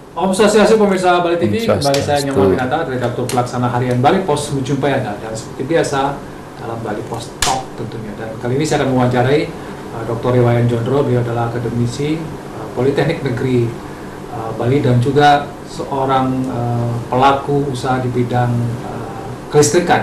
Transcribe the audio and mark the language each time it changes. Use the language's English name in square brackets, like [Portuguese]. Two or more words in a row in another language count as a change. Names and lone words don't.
[Balinese] Om Swastiastu [Indonesian] pemirsa Bali TV, Om kembali saya Swastiastu. Nyoman Winata, Redaktur Pelaksana Harian Bali Pos menjumpai Anda dan seperti biasa dalam Bali Pos Talk tentunya. Dan kali ini saya akan mewawancarai Dr. Iwayan Jondro, beliau adalah akademisi Politeknik Negeri Bali dan juga seorang pelaku usaha di bidang kelistrikan.